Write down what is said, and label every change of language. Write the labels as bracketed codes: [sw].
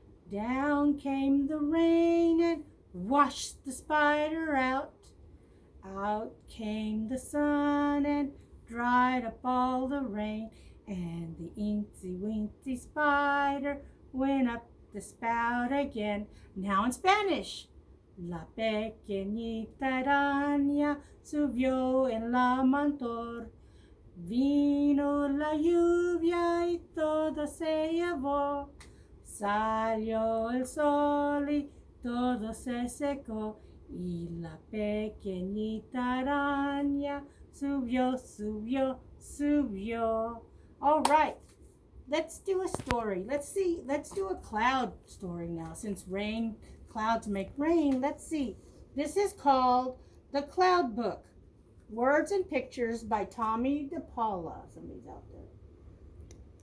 [en] Down came the rain and washed the spider out. Out came the sun and dried up all the rain. And the Eensy Weensy Spider went up the spout again. Now in Spanish. [es] La pequeñita araña subió en la mantor. Vino la lluvia y todo se llevó. Salió el sol y todo se secó. Y la pequeñita araña subió, subió, subió. [en] All right, let's do a story. Let's do a cloud story now. Since clouds make rain, let's see. This is called The Cloud Book. Words and Pictures by Tomie de Paola. Somebody's out there.